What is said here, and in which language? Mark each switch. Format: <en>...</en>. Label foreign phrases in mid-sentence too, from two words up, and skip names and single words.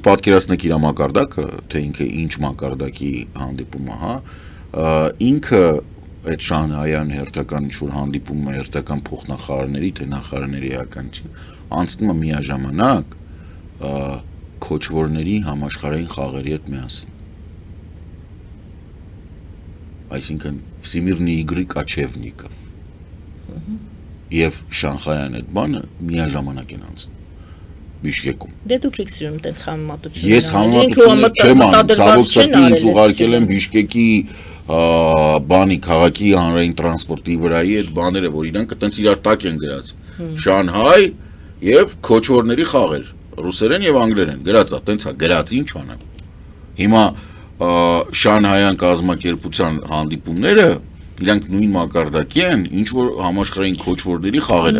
<hy>պատկերացնեք իր մակարդակը, թե ինքը ինչ մակարդակի հանդիպում է, հա, ինքը այդ Շանհայյան հերթական ինչ-որ հանդիպում է հերթական փոխնախարարների, թե նախարարների էական չի, անցնում է միաժամանակ քոչվորների համաշխարհային խաղերի հետ միասին։ Այսինքն</hy> <ru>Всемирные игры кочевников։</ru> <hy>Եվ Շանհայյան այդ բանը միաժամանակ են անցնում Բիշկեկում։ Դե դուք եք սիրում տենց համեմատություն։ Ես համեմատություն չեմ անում, ցավոք սրտի ինձ ուղարկել են Բիշկեկի բանի քաղաքի հանրային տրանսպորտի վրայի այդ բաները, որ իրանք այտենց իրար տակ են գրած։ Շանհայ եւ քոչվորների խաղեր, ռուսերեն եւ անգլերեն, գրած է, տենց է, գրած ինչ անեմ։ Հիմա Շանհայյան կազմակերպության հանդիպումները իրանք նույն մակարդակի են, ինչ որ համաշխարհային քոչվորների խաղերը։</hy>